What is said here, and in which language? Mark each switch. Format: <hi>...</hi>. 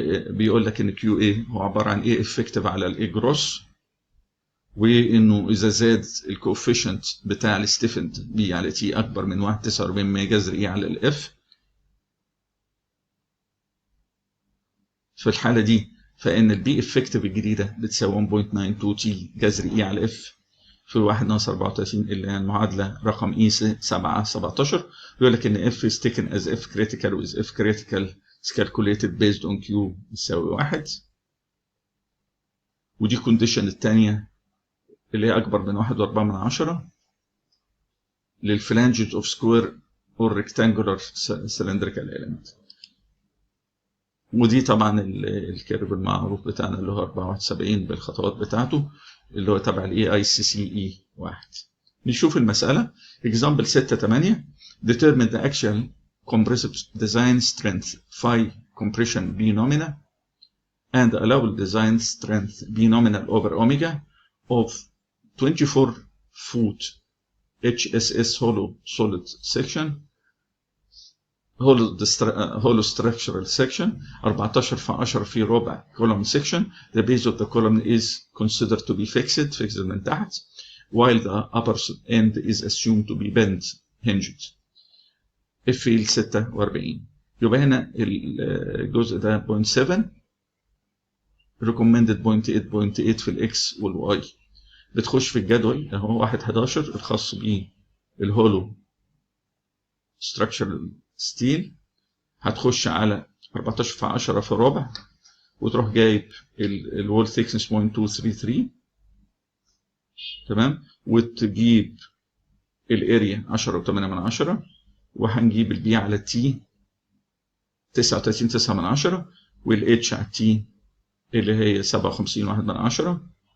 <ar>بيقول لك إن QA هو عبارة عن A effective على ال A gross، وإنه إذا زاد الكوفيشنت بتاع الستيفند B على T أكبر من 1.49 جذر E على ال F، في الحالة دي فإن البي افكتيف الجديدة بتساوي 1.92 تي جذر اي على اف في 1 ناقص 34 اللي هي المعادلة رقم اي 717. يقول لك إن</ar> <en>F is taken as f critical with f critical is calculated based on q يساوي 1.</en> <ar>ودي كونديشن الثانية اللي هي أكبر من 1.4 للفلانجز of square or rectangular cylindrical element. ودي طبعا الكيرف المعروف بتاعنا اللي هو 74 بالخطوات بتاعته اللي هو تبع الاي اي سي سي اي 1.</ar> <en>نشوف المساله example 6-8 determine the actual compressive design strength phi compression B nominal and allowable design strength B nominal over omega of 24 foot HSS hollow solid section hollow structural section 14 في 10 في ربع column section. The base of the column is considered to be fixed</en> <ar>من تحت</ar> <en>while the upper end is assumed to be bent hinged. F 46.</en> <ar>يبقى هنا الجزء ده 0.7 recommended 0.8 في الاكس والواي. بتخش في الجدول اهو 1.11 الخاص بالهولو structural ستيل، هتخش على 14 في 10 في الربع وتروح جايب الوول ثيكنس 0.233 تمام، وتجيب الاريا 10.8 وهنجيب البي على التي 39.9 والاتش على التي اللي هي 57.1.</ar>